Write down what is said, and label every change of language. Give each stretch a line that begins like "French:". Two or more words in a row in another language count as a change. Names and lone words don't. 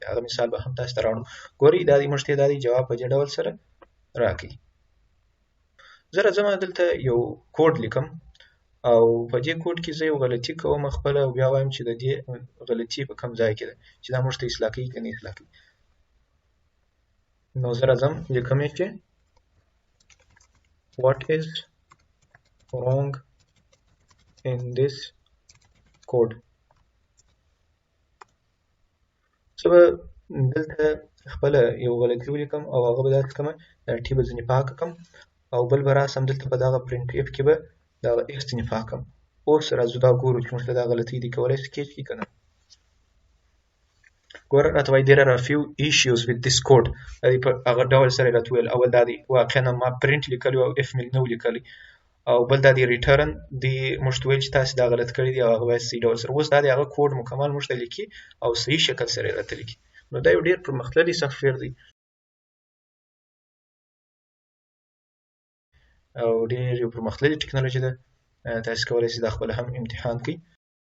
Pashto: هغه مثال به هم تاسو ته راوړم. ګورئ دا دی موږ ته دا دی جواب په دې ډول سره راکوي. زه راځم دلته یو کوډ لیکم او په دې کوډ کې زه یو غلطي کوم خپله او بیا وایم چې د دې غلطي په کوم ځای کې ده چې دا موږ ته اصلاح کوي که نه اصلاح کوي. نو زه راځم لیکم یې چې
English: what is wrong in this code.
Pashto: زه به دلته خپله یو غلطي ولیکم او هغه به داسې کړم ټي به ځینې پاکه کړم او بل به راسم دلته په دغه پرنټ اف کې به دغه اف ځینې پاک کړم. اوس راځو دا ګورو چې موږ ته دا غلطي دي کولی شي کیچ کړي که نه. ګوره راته وایي
English: there are a few issues with this code.
Pashto: دا دې په هغه ډول سره یې راته وویل. اول دا دی واقعا ما پرنټ لیکلی او اف مې نه و لیکلی او بل دا دی ریټرن دی موږ ته ویل چې تاسو دا غلط کړی دی او هغه باید صحیح ډول سره اوس دا دی هغه کوډ مکمل موږ ته لیکي او صحیح شکل سره یې راته لیکي نو دا یو ډېر پرمختللی سافټویر دی او ډېر یو پرمختللې ټکنالوژي ده تاسو کولی شئ دا خپله هم امتحان کړئ